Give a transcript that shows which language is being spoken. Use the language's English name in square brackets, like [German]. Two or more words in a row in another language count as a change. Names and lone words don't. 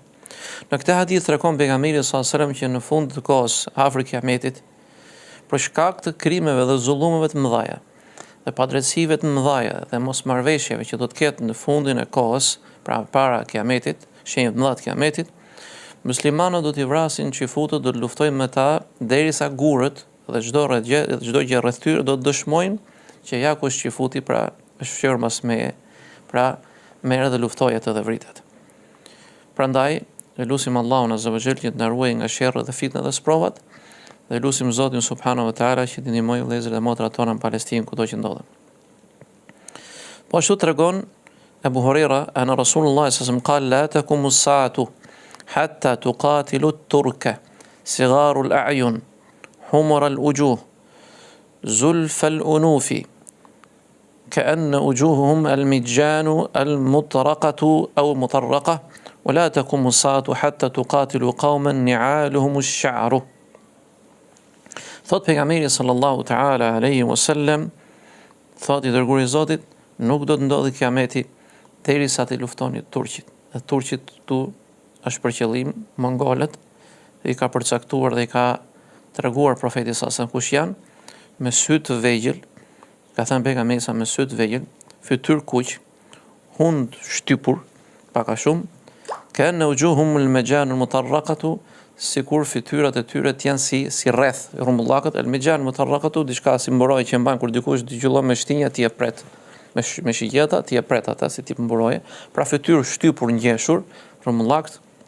[Albanian] Në këtë hadith tregon pejgamberi [Arabic] صلى الله عليه وسلم [Albanian] që në fund të kohës afër kiametit, për shkak të krimeve dhe zullumeve të mëdha dhe padrejtësive të mëdha dhe mosmarrveshjeve që do të ketë në fundin e kohës, pra para kiametit, shenjat mëdha të kiametit, muslimanët do t'i vrasin çifutët, do të luftojnë me ta derisa gurët dhe çdo gjë rreth tyre do të dëshmojnë që ja ku është qifuti, pra është fshehur mas meje, pra merr dhe luftoj atë dhe vritet. Prandaj lutim Allahun [Arabic] عز وجل [Albanian] që të na ruajë nga sherrri dhe fitnat dhe sprovat, dhe lutim Zotin [Arabic] سبحانه وتعالى [Albanian] që të ndihmojë vëllezërit dhe motrat tona në Palestinë kudo që ndodhen. Po ashtu tregon Abu Huraira [Arabic] عن رسول الله صلى الله عليه وسلم قال لا تقوم الساعة حتى تقاتلوا الترك صغار الأعين حمر الوجوه ذلف الأنوف كأن وجوههم المجان المطرقة أو مطرقة ولا تقوم الساعة حتى تقاتل قوما نعالهم الشعر. [Albanian] Thot pejgamberi [Arabic] صلى الله تعالى عليه وسلم, [Albanian] thot i dërguari i Zotit, nuk do të ndodhi kiameti derisa të luftoni turqit. Dhe turqit këtu është për qëllim mongolët, i ka përcaktuar dhe i ka treguar profeti [Arabic] صلى الله عليه وسلم [Albanian] kush janë, me sy të vegjël, ka thënë pejgamberi sa me sy të vegjël, fytyrë kuq, hund shtypur, pak a shumë, kanë [Arabic] وجوههم المجان المطرقة, [Albanian] sikur fytyrat e tyre të janë si rreth rrumbullakët, [Arabic] المجان المطرقة, [Albanian] diçka si mburoj që mban kur dikush dëgjon me shtinja ti e pret, me shigjeta ti e pret ata si tip mburoje, pra fytyrë shtypur ngjeshur, rrumbullakt.